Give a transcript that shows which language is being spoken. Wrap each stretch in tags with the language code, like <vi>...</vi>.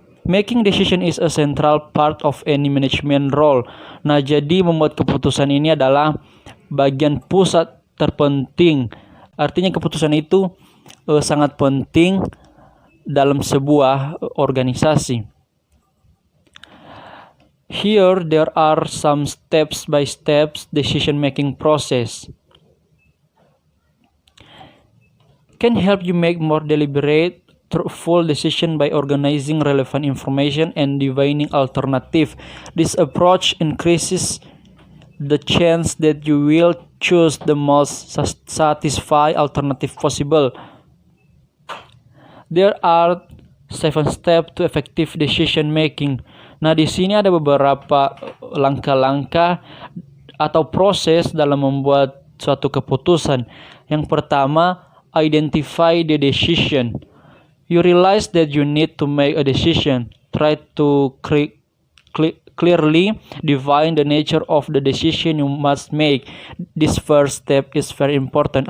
<en>Making decision is a central part of any management role.</en> <id>Nah, jadi membuat keputusan ini adalah bagian pusat terpenting. Artinya keputusan itu sangat penting dalam sebuah organisasi.</id> <en>Here there are some steps-by-steps decision-making process. Can help you make more deliberate thoughtful decision by organizing relevant information and divining alternative. This approach increases the chance that you will choose the most satisfying alternative possible. There are 7 steps to effective decision making.</en> <id>Nah, di sini ada beberapa langkah-langkah atau proses dalam membuat suatu keputusan. Yang pertama, identify the decision.</id> <en>You realize that you need to make a decision. Try to clearly define the nature of the decision you must make. This first step is very important.</en>